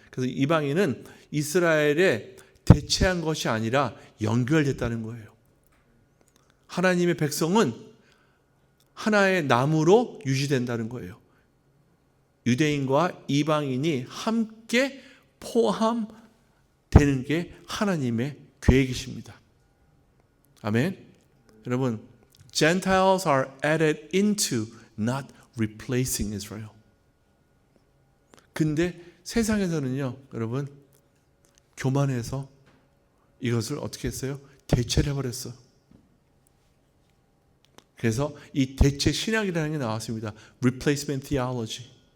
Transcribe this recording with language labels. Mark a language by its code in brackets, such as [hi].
[ko] 그래서 이방인은 이스라엘에 대체한 것이 아니라 연결됐다는 거예요. 하나님의 백성은 하나의 나무로 유지된다는 거예요. 유대인과 이방인이 함께 포함되는 게 하나님의 계획이십니다. 아멘. [en] 여러분, Gentiles are added into, not replacing Israel. [ko] 근데 세상에서는요, 여러분, 교만해서 이것을 어떻게 했어요? 대체를 해버렸어. 그래서 이 대체 신학이라는 게 나왔습니다. Replacement theology.